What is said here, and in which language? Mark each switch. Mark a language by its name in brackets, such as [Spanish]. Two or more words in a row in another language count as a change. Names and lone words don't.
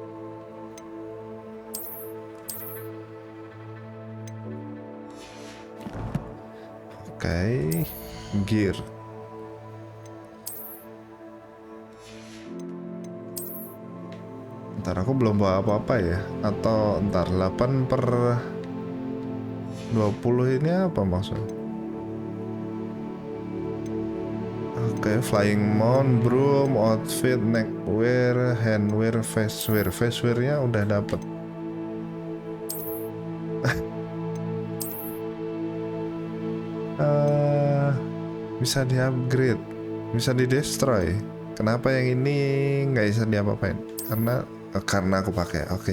[Indonesian] Oke, gear. Ntar aku belum bawa apa-apa ya. Atau ntar 8/20 ini apa maksudnya? Oke, [English] flying mount, broom, outfit, neckwear, handwear, facewear. [Indonesian] Facewear-nya udah dapet. Bisa di-upgrade, bisa di-destroy. Kenapa yang ini nggak bisa diapa-apain? Karena aku pakai. Oke.